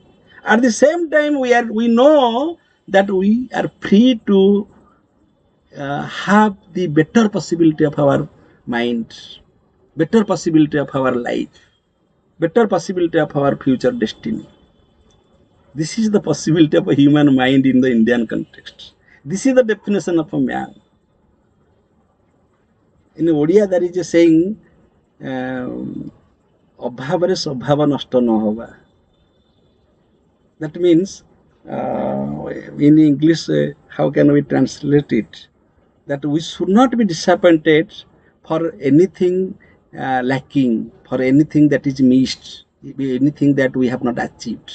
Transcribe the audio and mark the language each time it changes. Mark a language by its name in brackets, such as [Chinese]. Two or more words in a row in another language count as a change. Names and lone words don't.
[English] At the same time, we know that we are free to have the better possibility of our mind, better possibility of our life, better possibility of our future destiny. This is the possibility of a human mind in the Indian context. This is the definition of a man. In Odia, there is a saying, [Odia] ଅଭାବରେ ସ୍ୱଭାବ ନଷ୍ଟ ନ ହେବା. [English] That means, in English, how can we translate it? That we should not be disappointed for anything lacking, for anything that is missed, anything that we have not achieved.